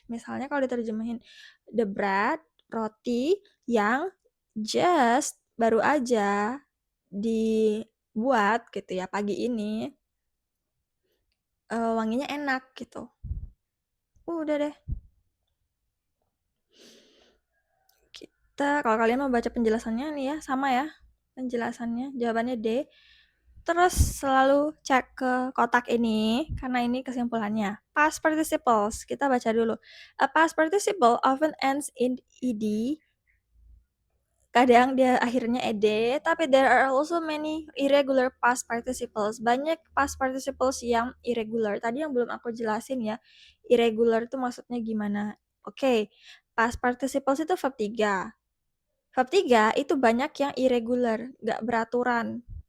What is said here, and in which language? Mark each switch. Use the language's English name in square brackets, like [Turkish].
[Indonesian] Misalnya kalau diterjemahin the bread, roti yang just baru aja dibuat gitu ya pagi ini, wanginya enak gitu. Udah deh. Kalau kalian mau baca penjelasannya nih ya, sama ya penjelasannya, jawabannya D. Terus selalu cek ke kotak ini, karena ini kesimpulannya. [English] Past participles, [Indonesian] kita baca dulu. [English] A past participle often ends in ed [Indonesian] kadang dia akhirnya ed, tapi [English] there are also many irregular past participles. [Indonesian] Banyak past participles yang irregular. Tadi yang belum aku jelasin ya, irregular itu maksudnya gimana. Oke, past participles itu verb 3. Verb 3 itu banyak yang irregular, nggak beraturan.